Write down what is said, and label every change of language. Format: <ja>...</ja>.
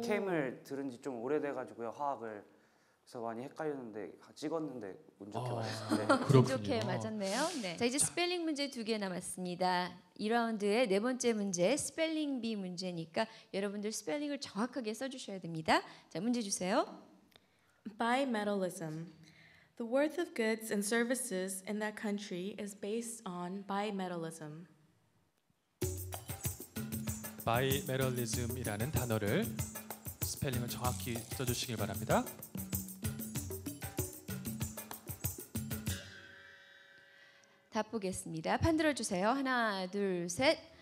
<ko>제가 캠을 들은 지 좀 오래돼가지고요 화학을 그래서 많이 헷갈렸는데 찍었는데 운 좋게 맞았어요. 운 좋게 맞았네요. 네. 자, 이제 스펠링 문제 2개 남았습니다. 2라운드의 네 번째 문제 스펠링 비 문제니까 여러분들 스펠링을 정확하게 써주셔야 됩니다. 자, 문제 주세요.</ko> <en>Bimetallism. The worth of goods and services in that country is based on bimetallism.</en> <ko>바이메럴리즘이라는 단어를 스펠링을 정확히 써주시길 바랍니다. 답 보겠습니다. 판 들어주세요. 하나, 둘, 셋.</ko>